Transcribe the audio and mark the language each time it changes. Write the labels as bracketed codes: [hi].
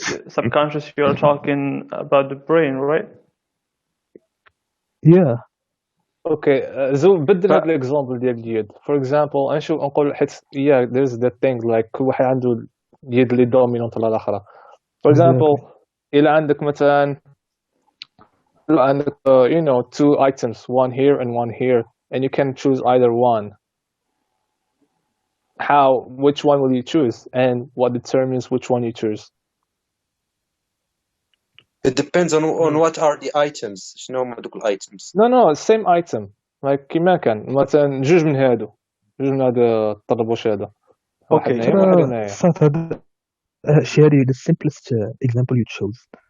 [en] subconscious you're talking about the brain, right? Yeah. Okay. [ar] زو بدل هذا الاكزامبل ديال اليد. For example نقول حيت [en] there's that thing like [ar] كل واحد عنده اليد اللي دومينونت على الاخرى. [en] For example [ar] إلا عندك مثلا [en] you know 2 items, one here and one here, and you can choose either one. Which one will you choose, and what determines which one you choose? It depends on what are the items. [ar] شنو هما دوك items? [en] No, same item. [ar] Like كيما كان مثلا جوج من هادو الطربوش هذا. واحد هنايا. صافي هذا الشيء هذه the simplest example you chose.